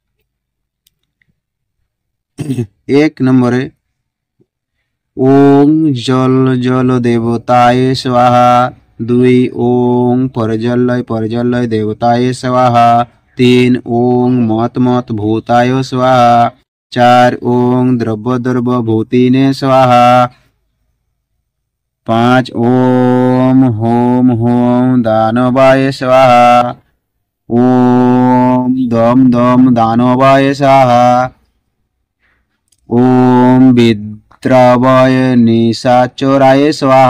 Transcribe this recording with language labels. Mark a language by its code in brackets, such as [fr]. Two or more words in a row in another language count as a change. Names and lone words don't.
[sa] 1 নম্বরে ওং জল জল দেবতায় স্বাহা। 2 ওং পরজল্যয় দেবতায় স্বাহা। 3 ওং মত মত ভূতায় স্বাহা। 4 ওং দ্রব্য ভূতিনে স্বাহা। 5 ওম হোম হোম দানবায় স্বাহা। ওম দম দম দানবায় স্বাহা। ওম বিদ্রাবয় নিশাচরায় স্বাহা।